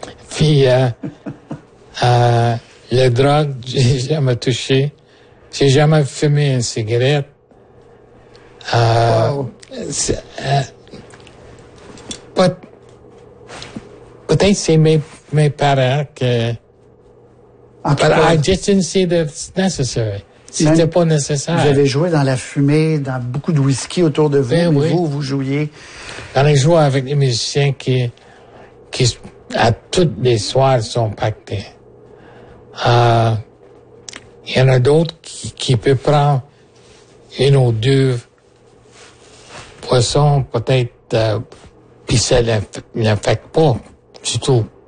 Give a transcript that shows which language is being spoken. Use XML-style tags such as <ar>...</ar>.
<fr>Puis, la drogue, j'ai jamais touché. J'ai jamais fumé une cigarette. Peut-être c'est mes parents que.</fr> <en>But I just didn't see that it's necessary.</en> <fr>C'était pas nécessaire. Vous avez joué dans la fumée, dans beaucoup de whisky autour de vous. Ben oui. Vous jouiez. J'en ai joué avec des musiciens qui, à toutes les soirs, sont pactés. Il y en a d'autres qui peuvent prendre une ou deux poissons, peut-être, puis ça l'infecte pas du tout.</fr>